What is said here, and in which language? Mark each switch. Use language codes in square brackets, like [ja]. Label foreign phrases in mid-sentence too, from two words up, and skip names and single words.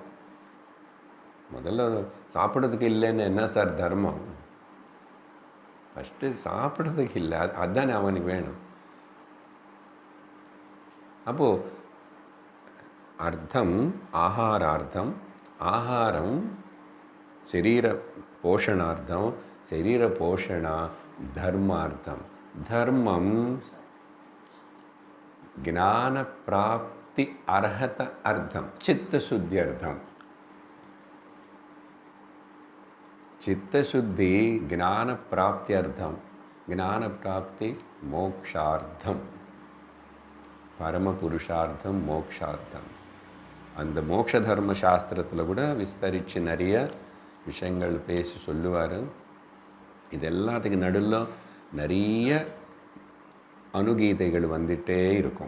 [ta] முதல்ல சாப்பிட்றதுக்கு இல்லைன்னு என்ன சார் தர்மம்? ஃபஸ்ட்டு சாப்பிட்றதுக்கு இல்லை, அதுதானே அவனுக்கு வேணும். அப்போது அர்த்தம் ஆகாரார்த்தம், ஆகாரம் [te] శరీర పోషణార్థం, శరీర పోషణ ధర్మార్థం. ధర్మం జ్ఞాన ప్రాప్తి అర్హత అర్థం, చిత్తశుద్ధి అర్థం. చిత్తశుద్ధి జ్ఞాన ప్రాప్తి అర్థం, జ్ఞాన ప్రాప్తి మోక్షార్థం, [ta] பரம புருஷார்த்தம் மோக்ஷார்த்தம். அந்த மோட்ச தர்ம சாஸ்திரத்தில் கூட விஸ்தரித்து நிறைய விஷயங்கள் பேசி சொல்லுவார். இது எல்லாத்துக்கு நடுவில் நிறைய அனுகீதைகள் வந்துகிட்டே இருக்கும்.